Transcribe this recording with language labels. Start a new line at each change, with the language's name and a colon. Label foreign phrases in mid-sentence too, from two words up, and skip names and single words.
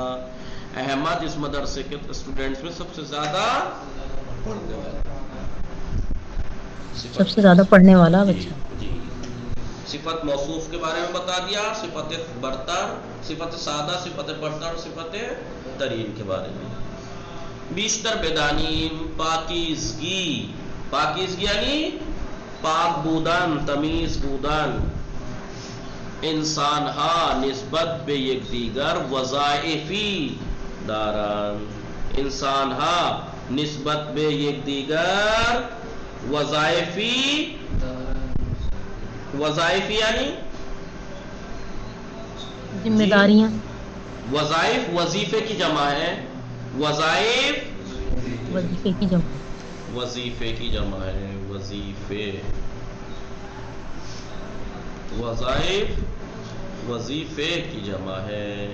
Urdu: احمد اس مدرسے کے اسٹوڈنٹس میں سب سے زیادہ پڑھنے والا، سب سے زیادہ پڑھنے والا بچہ. جی صفت موصوف کے بارے میں بتا دیا، صفت برتر، صفت سادہ، صفت برتر، صفت ترین کے بارے میں.
Persian: بیشتر بدانیم پاکیزگی، پاکیزگی یعنی پاک بودن، تمیز بودن. انسان ہا نسبت به یک دیگر وظائفی دارن، انسان ہا نسبت به یک دیگر وظائفی، وظائفی یعنی
Urdu: ذمہ داریاں. وظائف وظیفے کی جمع ہے، وظائف وظیفے کی جمع، وظیفے کی جمع ہے، وظیفے، وظائف وظیفے کی جمع ہے.